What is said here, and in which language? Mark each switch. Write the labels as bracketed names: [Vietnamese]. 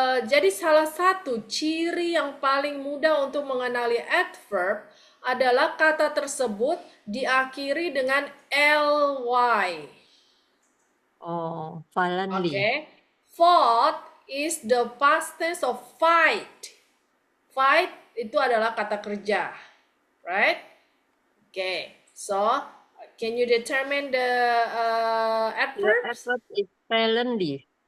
[Indonesian] Jadi salah satu ciri yang paling mudah untuk mengenali adverb adalah kata tersebut diakhiri dengan ly. [English] Oh, violently. Okay. Fought is the past tense of fight. [Indonesian] Fight itu adalah kata kerja, right? [English] Okay. So, can you determine the adverbs? The adverb is violently.